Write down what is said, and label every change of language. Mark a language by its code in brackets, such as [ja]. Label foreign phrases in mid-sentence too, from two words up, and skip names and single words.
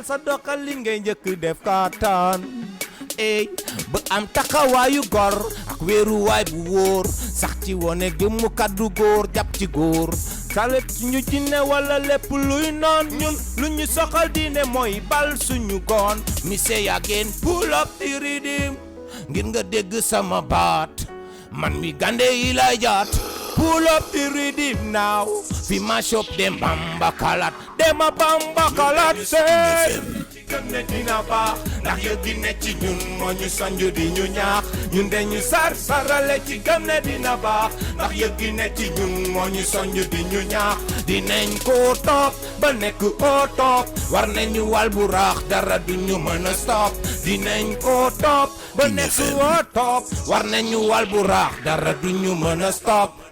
[wo] sa doxal li ngay njëkk def kaataan ba am taxawaayu gor ak wéeruwaay bu wóor sax ci wone gëmmu kaddu góor jàpp ci góor salet suñu jinne wala lépp luy noon ñun lu ñu soxal diine mooy bal suñu goon mi [en] say again pull up the rhythm [wo] ngir nga dégg sama baat man mi gande yi lay jaat [en] pull up the rhythm now [wo] fi ma shop dem bamba kalat say gëm ne dina baax ndax yëg gi ne ci ñun moo ñu sonj di ñu ñaax ñun dañu sarale ci gëm ne dina baax ndax yëg gi ne ci ñun moo ñu sonj di ñu ñaax dinañ ko topp ba nekk au top war nañu wal bu raax dara du ñu mën a stop dinañ ko topp ba nekk au top war nañu wal bu raax dara du ñu mën a stop